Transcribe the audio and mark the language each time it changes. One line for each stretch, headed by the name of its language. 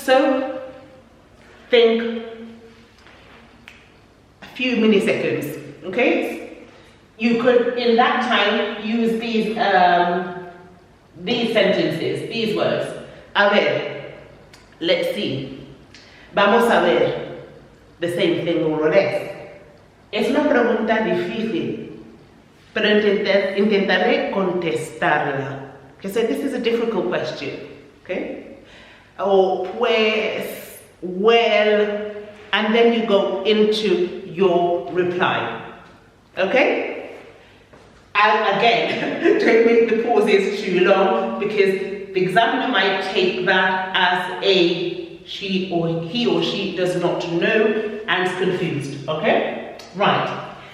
English: So think a few milliseconds. Okay? You could, in that time, use these sentences, these words.
Spanish: A ver, let's see. Vamos a ver.
English: The same thing, more or less.
Spanish: Es una pregunta difícil, pero intentaré contestarla.
English: Okay, so this is a difficult question. Okay? Or pues, well, and then you go into your reply. Okay? And again, don't make the pauses too long, because the examiner might take that as a he or she does not know and is confused. Okay? Right.